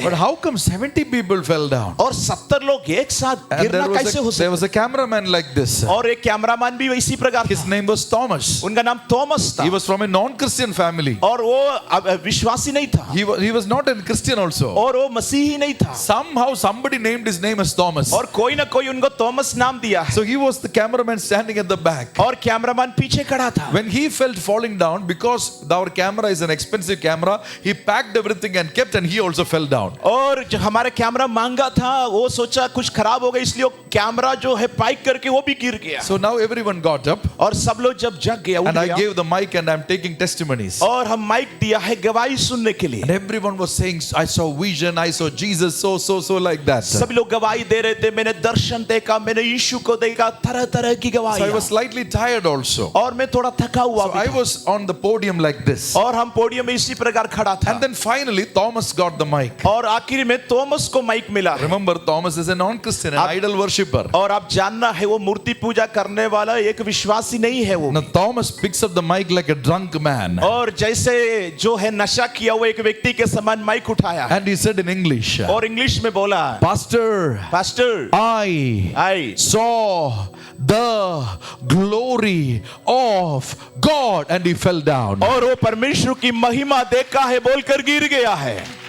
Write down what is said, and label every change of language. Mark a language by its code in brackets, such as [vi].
[en] But [hi] हैं, [en] how come 70 people fell down? [hi] और 70 लोग एक साथ [en] And [hi] गिरना कैसे हो सकता? [en] was a cameraman like this. [hi] और एक कैमरामैन भी इसी प्रकार [en] His name was Thomas. [hi] उनका नाम थॉमस था [en] He was from a non-Christian family. [hi] और वो विश्वासी नहीं था [en] He was not a Christian also. [hi] और वो मसीही नहीं था [en] Somehow somebody named his name as Thomas. [hi] और कोई ना कोई उनको थॉमस नाम दिया है [en] So he was the cameraman standing at the back. [hi] और कैमरामैन पीछे खड़ा था [en] When he felt falling down, because our camera is an expensive camera, he packed everything and kept, and he also fell down. [hi] और जो हमारा camera महंगा था वो सोचा कुछ खराब हो गया इसलिए वो कैमरा जो है पैक करके वो भी गिर गया [en] So now everyone got up, [hi] और सब लोग जब जग गया उठ [en] and I [hi] गया [en] gave the mic and I'm taking testimonies. [hi] और हम माइक दिया है गवाही सुनने के लिए [en] And everyone was saying, I saw vision, I saw Jesus, so like that. So [hi] सब लोग गवाही दे रहे थे मैंने दर्शन देखा मैंने यीशु को देखा तरह तरह की [en] I [hi] गवाही [en] was slightly tired also. [hi] और मैं थोड़ा थका हुआ [en] So [hi] भी [en] I [hi] था। [en] was on the podium like this. [hi] और हम पोडियम में इसी प्रकार खड़ा था [en] And then finally Thomas got the mic. [hi] और आखिर में थॉमस को माइक मिला [en] Remember, Thomas is a non-Christian, an idol worshipper. [hi] और आप जानना है वो मूर्ति पूजा करने वाला एक विश्वासी नहीं है वो [en] Now Thomas picks up the mic like a drunk man. [hi] और जैसे जो है नशा किया हुआ एक व्यक्ति के समान माइक उठाया [en] And he said in English, [hi] और इंग्लिश में बोला [en] Pastor, [hi] pastor [en] I saw the glory of God, and he fell down. [hi] और वो परमेश्वर की महिमा देखा है बोलकर गिर गया है